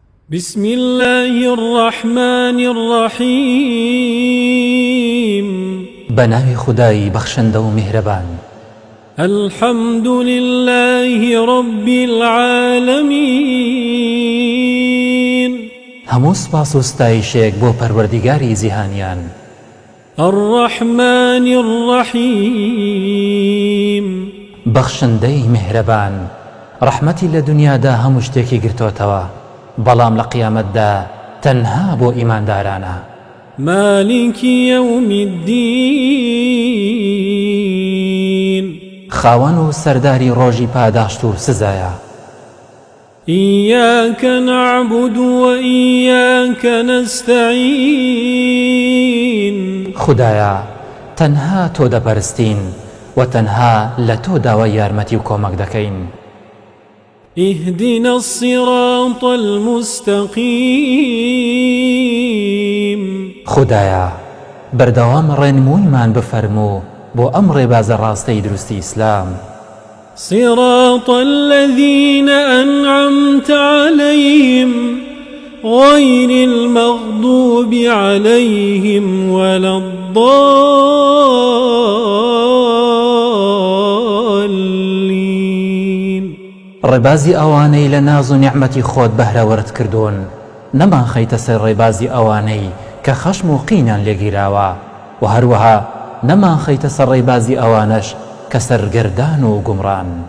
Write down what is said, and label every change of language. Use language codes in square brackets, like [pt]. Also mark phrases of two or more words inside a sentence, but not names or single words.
[ar] بسم الله الرحمن الرحيم [ckb] بناوی خدای بخشنده و مهربان. [ar] الحمد لله رب العالمين [ckb] همو سپاس و ستایشێک بۆ پەروەردیگاری جیهانیان. [ar] الرحمن الرحيم [ckb] بەخشندەی مهرەبان، ڕەحمەتی لە دنیادا هەموو شتێکی گرتوتەوە، بەڵام لە قیامەتدا تەنها بۆ ئیماندارانە. [ar] مالك يوم الدين [ckb] خاوەن و سەرداری ڕۆژی پاداشت و سزایە. [ar] إياك نعبد وإياك نستعين [ckb] خدایە، تەنها تۆ دەپەرستین و تەنها لە تۆ داوای یارمەتی و کۆمەک دەکەین. [ar] اهدنا الصراط المستقيم [ckb] خدایە، بەردەوام ڕێنموویمان بفەرموو بۆ ئەم ڕێبازە ڕاستەی دروستی ئیسلام. [ar] صراط الذين أنعمت عليهم غير المغضوب عليهم ولا الضالين. [ckb] ڕێبازی ئەوانەی لە ناز و نیعمەتی خۆت بەهرەوەرت کردوون، نەمان خەیتە سەر ڕێبازی ئەوانەی کە خەشم و قینیان لێگیراوە، و هەروەها نەمان خەیتە سەر ڕێبازی ئەوانەش کە سەرگەردان و گومڕان.